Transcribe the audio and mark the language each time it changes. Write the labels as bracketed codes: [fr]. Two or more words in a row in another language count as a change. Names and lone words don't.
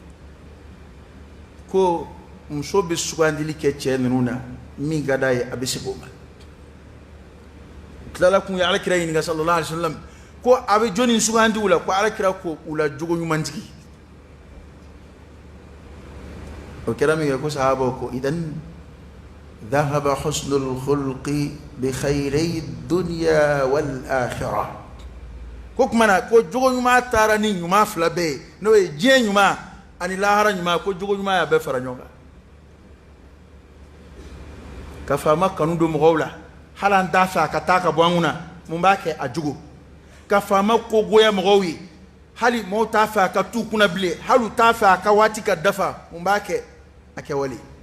[bm] ko muso bɛ sugandili kɛ cɛ ninnu na min ka d'a ye a bɛ segin o ma tilala kun ye alakira ɲininka [ar] صلى الله عليه وسلم [bm] ko a bɛ jɔnni sugandi u la ko alakira ko u la jogo ɲumantigi o kɛra min kɛ ko sahabaw ko [ar] إذا ذهب حسن الخلق بخير الدنيا والآخرة [bm] ko kuma na ko jogo ɲuman taara ni ɲuman 2 bɛɛ ye n'o ye diɲɛ ɲuman ani lahara ɲuman ko jogo ɲuman y'a bɛɛ fara ɲɔgɔn kan ka faama kanu don mɔgɔw la hali an t'a fɛ a ka taa ka bɔ an kunna mun b'a kɛ a jogo ka faama ko goya mɔgɔw ye hali maaw t'a fɛ a ka t'u kunna bilen hali u t'a fɛ a ka waati ka dafa mun b'a kɛ a kɛwale